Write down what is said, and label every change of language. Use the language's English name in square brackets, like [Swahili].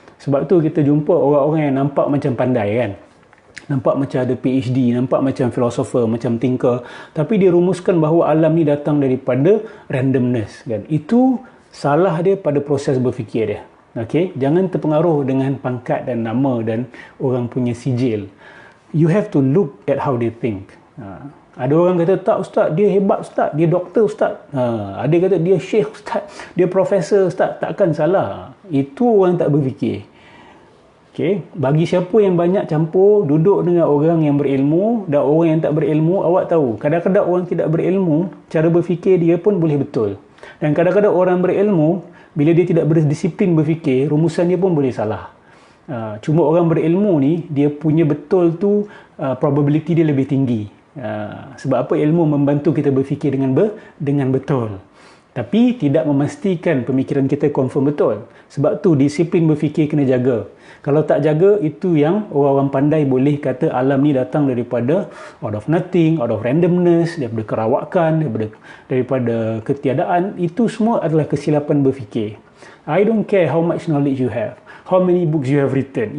[Malay] Sebab tu kita jumpa orang-orang yang nampak macam pandai, kan, nampak macam ada PhD, nampak macam filosofer, macam thinker, tapi dia rumuskan bahawa alam ni datang daripada randomness, kan. Itu salah dia pada proses berfikir dia. Okay? Jangan terpengaruh dengan pangkat dan nama dan orang punya sijil. [English] You have to look at how they think. [Malay] Ada orang kata, tak ustaz, dia hebat ustaz, dia doktor ustaz. Ada kata dia syekh ustaz, dia profesor ustaz. Takkan salah. Itu orang tak berfikir. Okay. Bagi siapa yang banyak campur, duduk dengan orang yang berilmu dan orang yang tak berilmu, awak tahu, kadang-kadang orang tidak berilmu, cara berfikir dia pun boleh betul. Dan kadang-kadang orang berilmu, bila dia tidak berdisiplin berfikir, rumusan dia pun boleh salah. Cuma orang berilmu ni, dia punya betul tu, probability dia lebih tinggi. Sebab apa? Ilmu membantu kita berfikir dengan betul. Tapi tidak memastikan pemikiran kita confirm betul. Sebab tu disiplin berfikir kena jaga. Kalau tak jaga, itu yang orang-orang pandai boleh kata alam ni datang daripada [English] out of nothing, out of randomness, [Malay] daripada kerawakan, daripada ketiadaan. Itu semua adalah kesilapan berfikir. [English] I don't care how much knowledge you have, how many books you have written.